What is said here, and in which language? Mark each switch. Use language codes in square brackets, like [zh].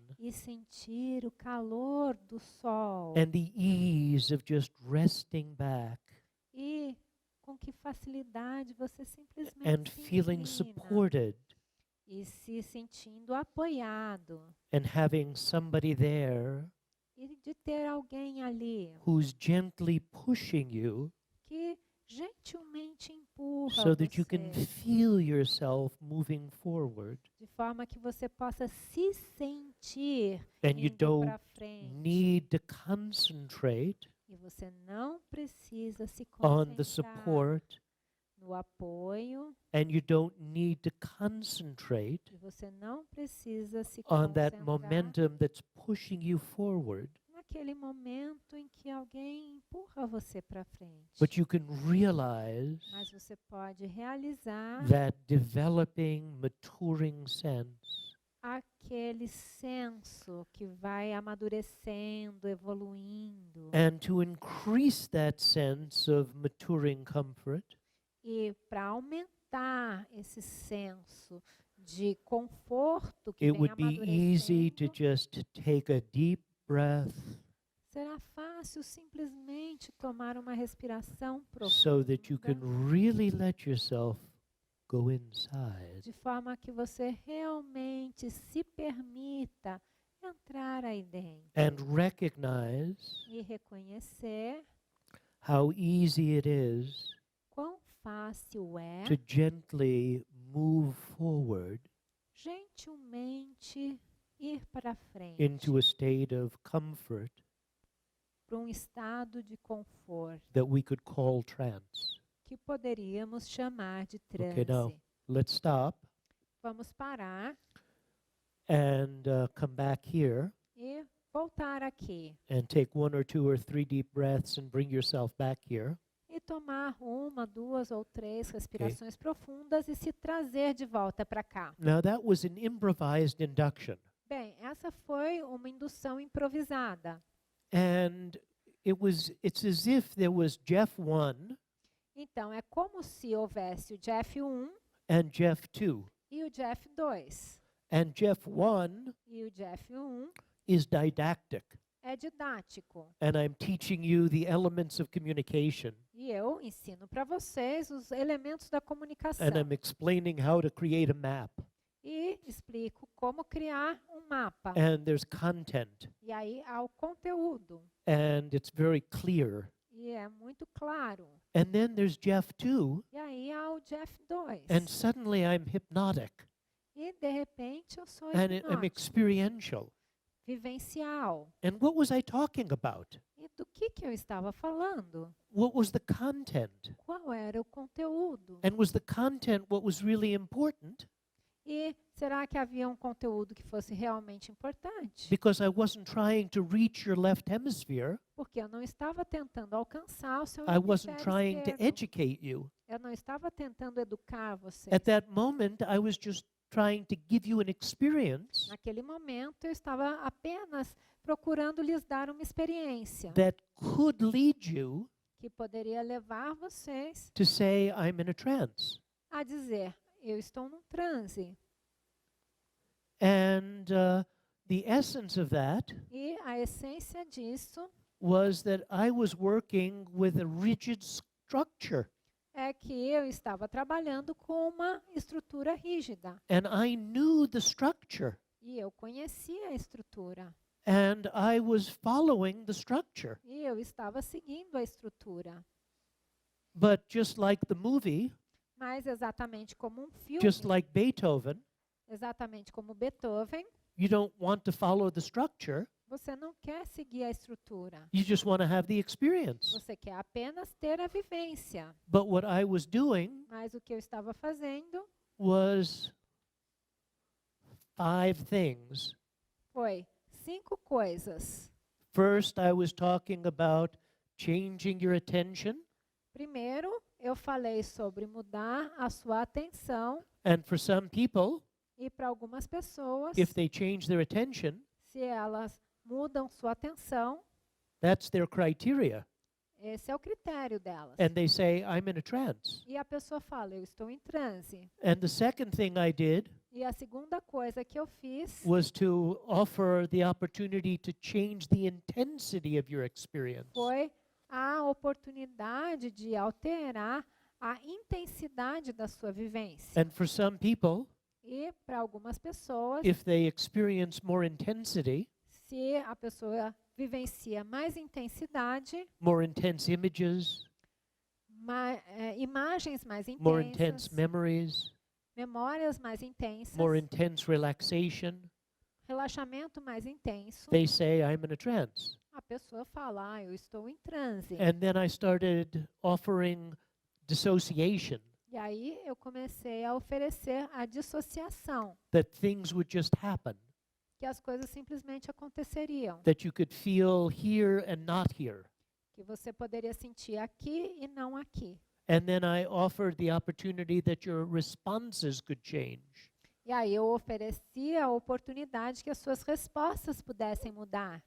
[pt] e sentir o calor do sol [en] and the ease of just resting back [pt] e com que facilidade você simplesmente [en] and [pt] se [en] feeling [pt] inclina [en] supported [pt] e se sentindo apoiado [en] and having somebody there [pt] e de ter alguém ali [en] who's gently pushing you [pt] que gentilmente empurra [en] so that you can [pt] você, [en] feel yourself moving forward [pt] de forma que você possa se sentir [en] and you [pt] indo [en] don't [pt] para frente. [en] need to concentrate [pt] E você não precisa se [en] on the [pt] concentrar [en] support [pt] no apoio, [en] and you don't need to concentrate [pt] e você não precisa se [en] on that [pt] concentrar [en] momentum that's pushing you forward, [pt] naquele momento em que alguém empurra você para frente. [en] but you can realize [pt] Mas você pode realizar [en] that developing, maturing sense [pt] aquele senso que vai amadurecendo, evoluindo. [en] And to increase that sense of maturing comfort, [pt] E para aumentar esse senso de conforto que [en] it [pt] vem [en] would be easy to [pt] amadurecendo, [en] just take a deep breath [pt] será fácil simplesmente tomar uma respiração [en] so that you can [pt] profunda, [en] really let yourself go inside [pt] de forma que você realmente se permita entrar aí dentro [en] and recognize [pt] e reconhecer [en] how easy it is [pt] quão fácil é [en] to gently move forward [pt] gentilmente ir para frente [en] into a state of comfort [pt] para um estado de conforto [en] that we could call trance. [pt] que poderíamos chamar de [en] Okay, now [pt] transe. [en] let's stop [pt] Vamos parar [en] and come back here [pt] e voltar aqui [en] and take 1 or 2 or 3 deep breaths and bring yourself back here. [pt] e tomar uma, duas ou três respirações profundas e se trazer de volta para cá. [en] Now that was an improvised induction, [pt] Bem, essa foi uma indução improvisada. [en] and it's as if there was Jeff 1 [pt] Então, é como se houvesse o Jeff 1 [en] and Jeff 2. [pt] e o Jeff 2. [en] And Jeff 1 [pt] E o Jeff 1 [en] is didactic, [pt] é didático. [en] and I'm teaching you the elements of communication, [pt] E eu ensino para vocês os elementos da comunicação. [en] and I'm explaining how to create a map. [pt] E explico como criar um mapa. [en] And there's content, [pt] E aí há o conteúdo. [en] and it's very clear. [pt] E é muito claro. [en] And then there's Jeff 2, [pt] E aí há o Jeff 2. [en] and suddenly I'm hypnotic, [pt] E de repente eu sou [en] and I'm [pt] hipnótico, [en] experiential. [pt] vivencial. [en] And what was I talking about? [pt] E do que eu estava falando? [en] What was the content? [pt] Qual era o conteúdo? [en] And was the content what was really important? [pt] E será que havia um conteúdo que fosse realmente importante? [en] Because I wasn't trying to reach your left hemisphere. [pt] Porque eu não estava tentando alcançar o seu [en] I wasn't [pt] hemisfério [en] trying to [pt] esquerdo. [en] educate you. [pt] Eu não estava tentando educar você. [en] At that moment, I was just trying to give you an experience [pt] Naquele momento, eu estava apenas procurando lhes dar uma experiência [en] that could lead you [pt] que poderia levar vocês [en] to say, I'm in a trance. [pt] a dizer, eu estou num transe. [en] And the essence of that [pt] E a essência disso [en] was that I was working with a rigid structure. [pt] é que eu estava trabalhando com uma estrutura rígida. [en] And I knew the structure. [pt] E eu conhecia a estrutura. [en] And I was following the structure. [pt] E eu estava seguindo a estrutura. [en] But just like the movie, [pt] Mas exatamente como um filme, [en] just like Beethoven, [pt] exatamente como Beethoven, [en] you don't want to follow the structure. [pt] você não quer seguir a estrutura. [en] You just want to have the experience. [pt] Você quer apenas ter a vivência. [en] But what I was doing [pt] Mas o que eu estava fazendo [en] was 5 things. [pt] foi 5 coisas. [en] First, I was talking about changing your attention. [pt] Primeiro, eu falei sobre mudar a sua atenção. [en] And for some people, [pt] E para algumas pessoas, [en] if they change their attention, [pt] se elas mudam sua atenção, [en] that's their criteria. [pt] esse é o critério delas. [en] And they say, I'm in a trance. [pt] E a pessoa fala, eu estou em transe. [en] And the second thing I did [pt] E a segunda coisa que eu fiz [en] was to offer the opportunity to change the intensity of your experience. [pt] foi a oportunidade de alterar a intensidade da sua vivência. [en] And for some people, [pt] E para algumas pessoas, [en] if they experience more intensity, [pt] se a pessoa vivencia mais intensidade, [en] more intense images, [pt] imagens mais [en] more intense [pt] intensas, [en] memories, [pt] memórias mais intensas, [en] more intense relaxation, [pt] relaxamento mais intenso, [en] they say, I'm in a trance. [pt] a pessoa fala, eu estou em transe. [en] And then I started offering dissociation, [pt] E aí eu comecei a oferecer a dissociação, [en] that things would just happen, [pt] que as coisas simplesmente aconteceriam, [en] that you could feel here and not here. [pt] que você poderia sentir aqui e não aqui. [en] And then I offered the opportunity that your responses could change. [pt] E aí eu oferecia a oportunidade que as suas respostas pudessem mudar.